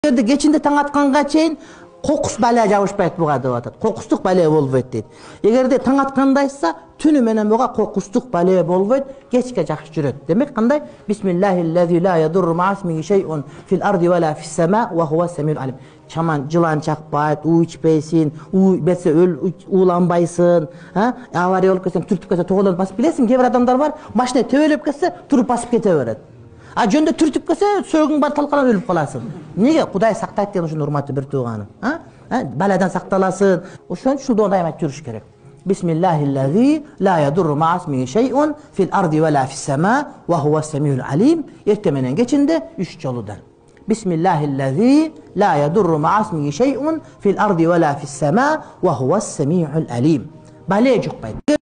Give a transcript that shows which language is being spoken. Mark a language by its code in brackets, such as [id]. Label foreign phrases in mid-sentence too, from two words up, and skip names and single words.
[ky] Эгерде кечинде таң атканга чейин кокус бале жабышпайт буга деп атат. Кокустук бале болбойт дейт. Эгерде таң аткандайса, түнү менен буга кокустук бале болбойт, кечке жакшы жүрөт. Демек кандай? [ar] بسم الله الذي لا يضر مع اسمه شيء في الأرض ولا في السماء وهو السميع العليم. [ky] Чаман жылан чакпайт, уу ичпейсин, уу бесе ууланбайсың, авария болуп кетсең, түртүп кетсе тоголонуп басып билесиң, кээ бир адамдар бар, машина төбөлөп кетсе, туруп басып кете берет. А жөндө түртүп кетсе, сөөгүң бар талкалап өлүп каласың. Неге? Кудай сактайт деген ушунун урматтуу бир тууганым. Баладан сакталасың. Ошон үчүн ушул дайыма жүрүш керек. [ar] بسم الله الذي لا يضر مع اسمه شيء في الأرض ولا في السماء وهو السميع العليم. [ky] Эрте менен кечинде 3 жолудан. [ar] بسم الله الذي لا يضر مع اسمه شيء في الأرض ولا في السماء وهو السميع العليم. [ky] Бале жукпайт.